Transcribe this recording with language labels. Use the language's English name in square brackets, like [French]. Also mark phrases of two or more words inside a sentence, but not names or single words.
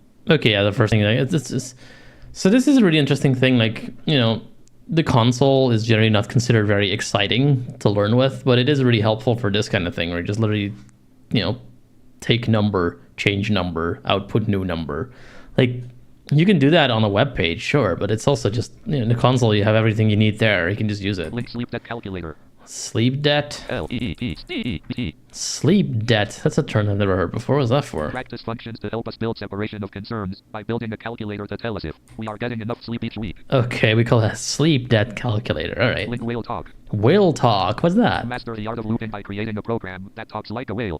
[English] Okay, yeah, the first thing, so this is a really interesting thing, like, you know, the console is generally not considered very exciting to learn with, but it is really helpful for this kind of thing, where you just literally, you know, take number, change number, output new number. Like, you can do that on a web page, sure, but it's also just, you know, in the console, you have everything you need there, you can just use it. Link sleep debt calculator. Sleep debt? L-E-E-P-E-P. Sleep debt. That's a term I've never heard before. What was that for? Practice functions to help us build separation of concerns by building a calculator to tell us if we are getting enough sleep each week. Okay, we call that sleep debt calculator. All right. Link whale talk. Whale talk. What's that? Master the art of looping by creating a program that talks like a whale.